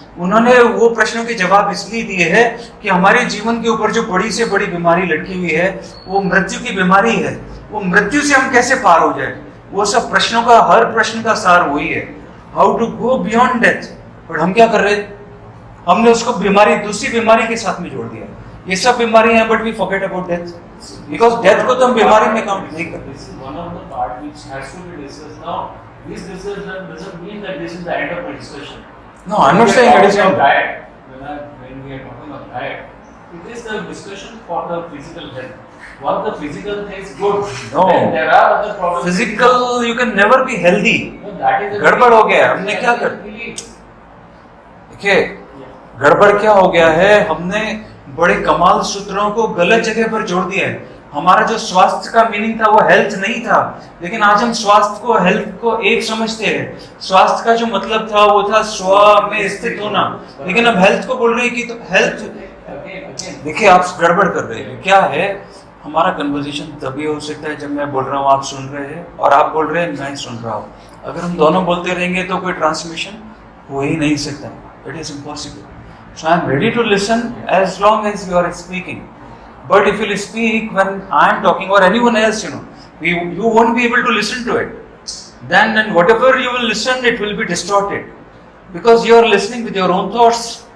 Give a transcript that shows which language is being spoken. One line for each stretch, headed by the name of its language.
Hindi: उन्होंने वो प्रश्नों के जवाब इसलिए दिए हैं कि हमारे जीवन के ऊपर जो बड़ी से बड़ी बीमारी लटकी हुई है वो मृत्यु की बीमारी है, वो मृत्यु से हम कैसे पार हो जाए। वो सब प्रश्नों का, हर प्रश्न का सार वही है,
English: How to go beyond death.
Hindi: पर हम क्या कर रहे, हमने उसको दूसरी बीमारी के साथ में जोड़ दिया। ये सब बीमारियां हैं,
English: but we forget about death, because
Hindi: death को तो हम बीमारी में काउंट नहीं करते।
English: This is one of the part which has to be discussed now. This discussion doesn't mean that this is the end of the discussion. No, I'm not saying it is not. Diet. When we are talking of diet, it is the discussion for the physical health. Once the physical health is good, No. then there are other problems. Physical, you can never be healthy. No, that is
Hindi: गड़बड़ हो गया, हमने क्या कर, देखिए गड़बड़ क्या हो गया है, हमने बड़े कमाल सूत्रों को गलत जगह पर जोड़ दिया है। हमारा जो स्वास्थ्य का मीनिंग था वो हेल्थ नहीं था, लेकिन आज हम स्वास्थ्य को, हेल्थ को एक समझते हैं। स्वास्थ्य का जो मतलब था वो था स्व में स्थित होना, लेकिन अब हेल्थ को बोल रहे हैं कि तो हेल्थ, देखिए आप गड़बड़ कर रहे हैं। क्या है, हमारा कन्वर्सेशन तभी हो सकता है जब मैं बोल रहा हूँ आप सुन रहे हैं, और आप बोल रहे हैं मैं सुन रहा हूँ। अगर हम दोनों बोलते रहेंगे तो कोई ट्रांसमिशन हो ही नहीं सकता,
English: It is impossible. So I am ready to listen as long as you are speaking. But if you speak when I am talking or anyone else, you won't be able to listen to it. Then whatever you will listen, it will be distorted. Because you are listening with your own thoughts.